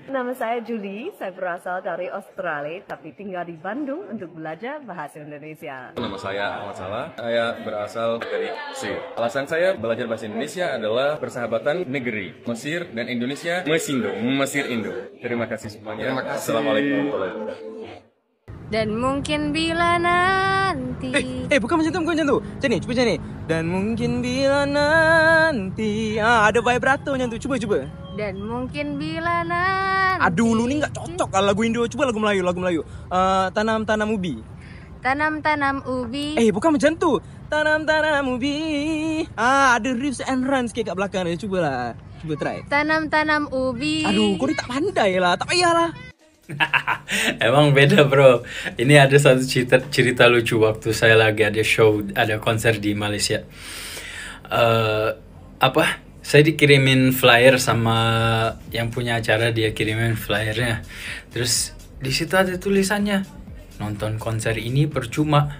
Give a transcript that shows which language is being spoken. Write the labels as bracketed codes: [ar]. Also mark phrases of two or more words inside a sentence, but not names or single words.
[id] Nama saya Julie, saya berasal dari Australia tapi tinggal di Bandung untuk belajar bahasa Indonesia. Nama saya Ahmad Salah, saya berasal dari Mesir. Alasan saya belajar bahasa Indonesia adalah persahabatan negeri Mesir dan Indonesia, Mesir Indo. Terima kasih semuanya. Terima kasih. [ar] السلام عليكم ورحمة الله وبركاته. [id] Dan mungkin bila nanti [ms] Bukan macam tu, Macam ni, cuba macam ni. [id] Dan mungkin bila nanti [ms] ada vibrato macam tu. Cuba. [id] Dan mungkin bila nanti [ms] Aduh, lu ni tak cocok lah lagu Indo. Cuba lagu Melayu. Tanam ubi. Tanam ubi. Bukan macam tu. Tanam ubi. Ada [en] riffs and runs [ms] sikit kat belakang dia. Cuba try. Tanam ubi. Aduh, kau ni tak pandai lah. Tak payahlah. [id] Emang beda bro. Ini ada satu cerita lucu waktu saya lagi ada show, ada konser di Malaysia. saya dikirimin flyer sama yang punya acara, dia kirimin flyernya. Terus di situ ada tulisannya, nonton konser ini percuma.